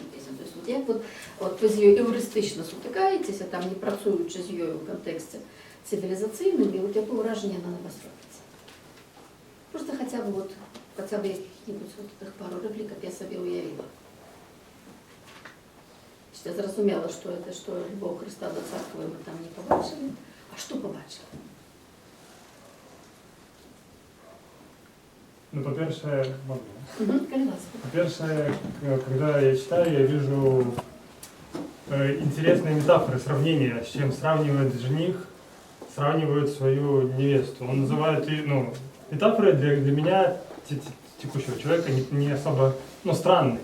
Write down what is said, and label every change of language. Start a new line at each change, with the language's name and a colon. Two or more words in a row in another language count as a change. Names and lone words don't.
Russian: То есть
Belarusian: як вы з ёй эўрыстычна сутыкаецеся, там не працуючы з ёй у кантэксце цивилизацийным, и якое ўражанне яна на вас робіць.
Russian: Просто хотя бы
Belarusian: якіх-нибудь тых пару рэплік, каб я сабе уявіла. Я зразумела, што это, што любоў Христа до церкви мы там не побачили.
Russian: А что побачили?
Belarusian: Ну, по-перше, по-перше,
Russian: когда я читаю, я вижу интересные метафоры, сравнения, с чем сравнивает жених сравнивает свою невесту. Он называет ее, ну, метафорой для меня текущего человека не особо, ну, странный.